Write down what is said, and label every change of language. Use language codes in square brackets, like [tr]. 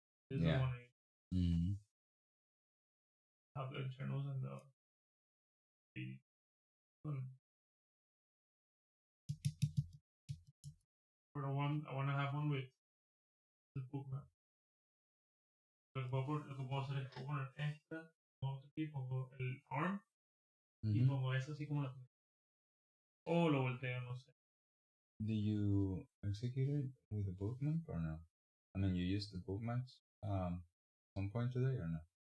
[en] This is the one I use. Mm-hmm. Have the internals and the. But I want to have one with the bookmark. [es] Lo que puedo hacer es poner esta, pongo aquí, pongo el arm y pongo eso así como la. O lo volteo, no sé. [en] Do you execute it with a bookmark or no? I mean, you use the bookmarks some point today or no?